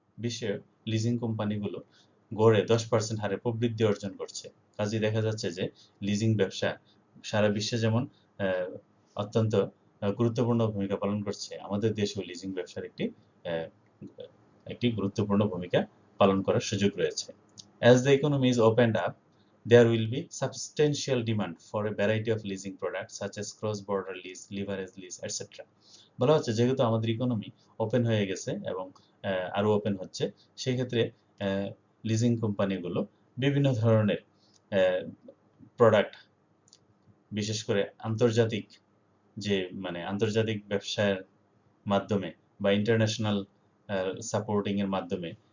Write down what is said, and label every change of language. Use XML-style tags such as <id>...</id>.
<bn>বিশ্বের লিজিং কোম্পানিগুলো গড়ে 10% হারে প্রবৃদ্ধি অর্জন করছে। কাজেই দেখা যাচ্ছে যে লিজিং ব্যবসা সারা বিশ্বে যেমন অত্যন্ত গুরুত্বপূর্ণ ভূমিকা পালন করছে, আমাদের দেশেও লিজিং ব্যবসার একটি গুরুত্বপূর্ণ ভূমিকা পালন করার সুযোগ রয়েছে।</bn> <en>As the economy is opened up, there will be substantial demand for a variety of leasing products such as cross-border lease, leverage lease, etc.</en> <bn>বলা হচ্ছে যেহেতু আমাদের ইকোনমি ওপেন হয়ে গেছে এবং আরো ওপেন হচ্ছে, সেই ক্ষেত্রে লিজিং কোম্পানিগুলো বিভিন্ন ধরনের প্রোডাক্ট, বিশেষ করে আন্তর্জাতিক আন্তর্জাতিক ব্যবসার মাধ্যমে বা ইন্টারন্যাশনাল সাপোর্টিং এর মাধ্যমে</bn>